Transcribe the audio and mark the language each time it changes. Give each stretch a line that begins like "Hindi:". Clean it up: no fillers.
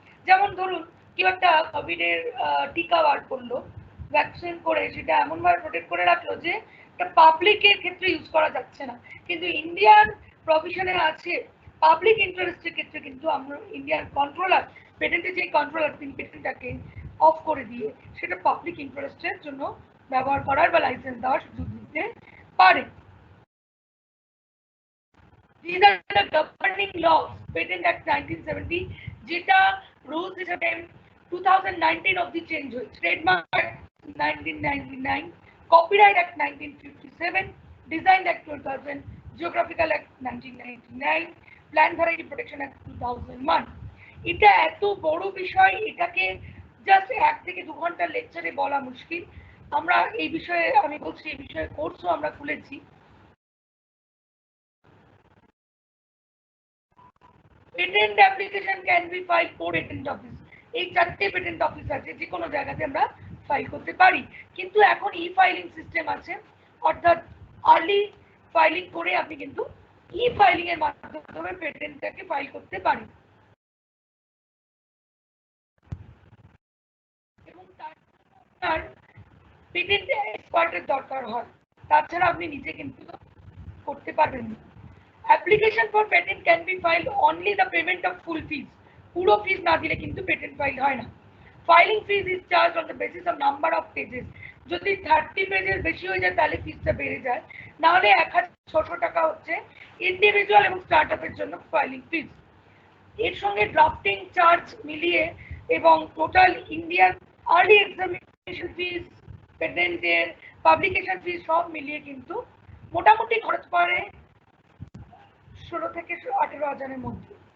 Bangla: যেমন ধরুন কেউ একটা কোভিডের টিকা বার করলো, ভ্যাকসিন করে সেটা এমনভাবে প্রোটেক্ট করে রাখলো যে এটা পাবলিকের ক্ষেত্রে ইউজ করা যাচ্ছে না, কিন্তু ইন্ডিয়ান প্রভিশনে আছে পাবলিক ইন্টারেস্টের ক্ষেত্রে কিন্তু আমরা ইন্ডিয়ান কন্ট্রোলার, পেটেন্টের যে কন্ট্রোলার তিনি পেটেন্টটাকে অফ করে দিয়ে সেটা পাবলিক ইন্টারেস্টের জন্য ব্যবহার করার বা লাইসেন্স দেওয়ার সুযোগ দিতে পারে।
English: These are the governing laws.
Bangla: Patent Act 1970, যেটা rules হিসেবে 2019 অবধি চেঞ্জ হয়েছে।
English: Trademark Act 1999, Copyright Act 1957, Design Act 2000, Geographical Act 1999, Plant Variety Protection Act 2001.
Bangla: এটা এত বড় বিষয়, এটাকে জাস্ট 1 থেকে 2 ঘন্টার লেকচারে বলা মুশকিল। আমরা এই বিষয়ে, আমি বলছি এই বিষয়ে কোর্সও আমরা খুলেছি।
English: patent application can be file for patent office,
Bangla: এই 4টে পেটেন্ট অফিস আছে, যে কোনো জায়গাতে আমরা ফাইল করতে পারি। কিন্তু এখন ই ফাইলিং সিস্টেম আছে, অর্থাৎ আর্লি ফাইলিং করে আপনি কিন্তু ই ফাইলিং এর মাধ্যমে পেটেন্টটাকে ফাইল করতে পারেন। এবং তার পেটেন্ট এক্সপার্টের দরকার হয়, তাছাড়া আপনি নিজে কিন্তু করতে পারবেন না।
English: Application for patent can be filed only the payment of full fees.
Bangla: পুরো ফিস না দিলে কিন্তু পেটেন্ট ফাইল হয় না।
English: Filing fees is charge on the basis of number of pages.
Bangla: যদি 30 পেজের বেশি হয়ে যায় তাহলে ফিসটা বেড়ে যায়, না হলে 1600 টাকা হচ্ছে ইন্ডিভিজুয়াল এবং স্টার্টআপের জন্য ফাইলিং ফিস। এর সঙ্গে ড্রাফটিং চার্জ মিলিয়ে এবং টোটাল ইন্ডিয়ান আর্লি এক্সামিনেশন ফিস, পেটেন্টের পাবলিকেশন ফিস সব মিলিয়ে কিন্তু মোটামুটি খরচ পড়ে 16 থেকে 18 হাজারের মধ্যে।